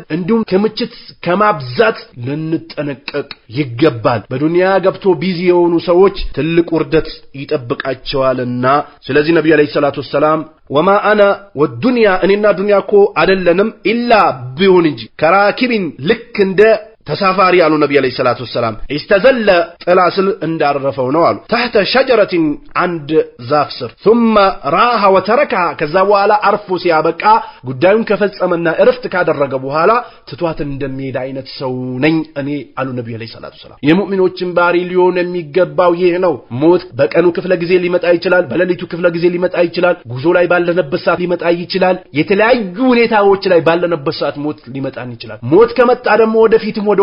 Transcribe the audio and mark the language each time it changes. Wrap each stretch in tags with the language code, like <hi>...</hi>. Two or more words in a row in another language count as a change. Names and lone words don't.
<am>እንዲሁም ክምችት ከማብዛት ልንጠነቀቅ ይገባል። በዱንያ ገብቶ ቢዚ የሆኑ ሰዎች ትልቅ ውርደት ይጠብቃቸዋልና ስለዚህ ነብዩ</am> <ar>عليه الصلاة والسلام وما أنا والدنيا</ar> <am>እኔና ዱንያ እኮ አይደለንም ኢላ ቢሆን እንጂ ከራኪቢን ልክ እንደ ተሳፋሪ አሉ ነብዩ</am> <ar>عليه الصلاة والسلام</ar> <am>استزل ጥላስል እንዳረፈው ነው አሉ</am> <ar>تحت شجرة عند</ar> <am>ዛፍ ስር</am> <ar>ثم راح وتركها</ar> <am>ከዛ በኋላ አርፎ ሲያበቃ ጉዳዩን ከፈጸመና እረፍት ካደረገ በኋላ ትቷት እንደሚሄድ አይነት ሰው ነኝ እኔ አሉ ነብዩ</am> <ar>عليه الصلاة والسلام።</ar> <am>የሙእሚኖችን ባህሪ ሊሆን የሚገባው ይህ ነው። ሞት በቀኑ ክፍለ ጊዜ ሊመጣ ይችላል፣ በሌሊቱ ክፍለ ጊዜ ሊመጣ ይችላል፣ ጉዞ ላይ ባለነበት ሰዓት ሊመጣ ይችላል፣ የተለያዩ ሁኔታዎች ላይ ባለነበት ሰዓት ሞት ሊመጣን ይችላል። ሞት ከመጣ ደግሞ ወደፊትም ወደ</am>